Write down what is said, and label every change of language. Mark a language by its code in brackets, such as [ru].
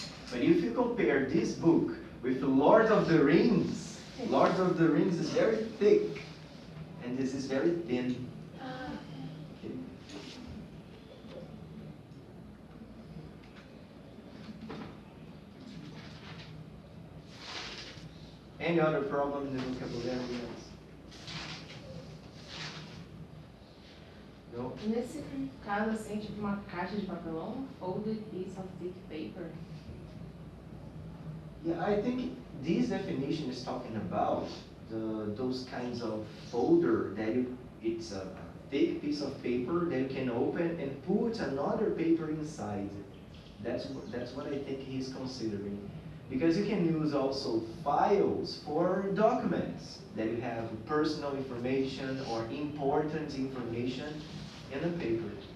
[en] But if you compare this book with Lord of the Rings, Lord of the Rings is very thick, and this is very thin. Okay. Any other problem in the vocabulary? No? [pt] Nesse caso, assim, tipo uma caixa de papelão, [en] folded piece of thick paper. Yeah, I think this definition is talking about those kinds of folder that it's a thick piece of paper that you can open and put another paper inside. That's what I think he's considering. Because you can use also files for documents that you have personal information or important information in a paper.